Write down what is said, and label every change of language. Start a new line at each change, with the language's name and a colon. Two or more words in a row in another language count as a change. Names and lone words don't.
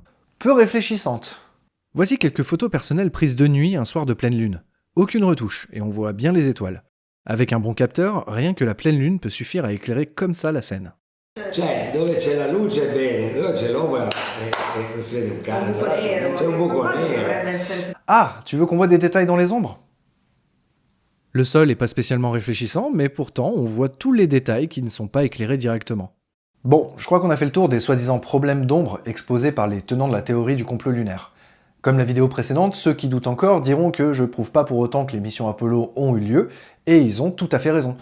French: Peu réfléchissante. Voici quelques photos personnelles prises de nuit un soir de pleine lune. Aucune retouche, et on voit bien les étoiles. Avec un bon capteur, rien que la pleine lune peut suffire à éclairer comme ça la scène.
Italian: Cioè, dove c'è la luce è bene, dove c'è l'ombra non si vede un cazzo. C'è un buco nero.
French: Ah, tu veux qu'on voit des détails dans les ombres ? Le sol est pas spécialement réfléchissant, mais pourtant on voit tous les détails qui ne sont pas éclairés directement. Bon, je crois qu'on a fait le tour des soi-disant problèmes d'ombre exposés par les tenants de la théorie du complot lunaire. Comme la vidéo précédente, ceux qui doutent encore diront que je prouve pas pour autant que les missions Apollo ont eu lieu, et ils ont tout à fait raison.